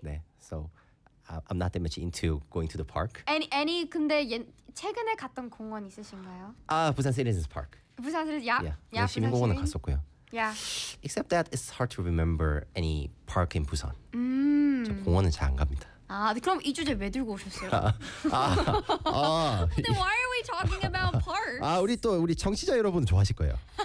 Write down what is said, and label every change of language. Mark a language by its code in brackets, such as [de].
[en] 네, so I'm not that much into going to the park. [ko] Any 근데 최근에 갔던 공원 있으신가요? 아 부산 시리즌스 파크. 부산 시리즌스, yeah. [en] Yeah, yeah, [ko] 시민 공원은 갔었고요. [en] Yeah. Except that it's hard to remember any park in Busan. [ko] 저 공원은 잘 안 갑니다. 아, 그럼 이 주제 왜 들고 오셨어요? [en] 아, 아, 아, Then why are we talking about parks? [ko] 아, 우리 또 우리 청취자 여러분 좋아하실 거예요.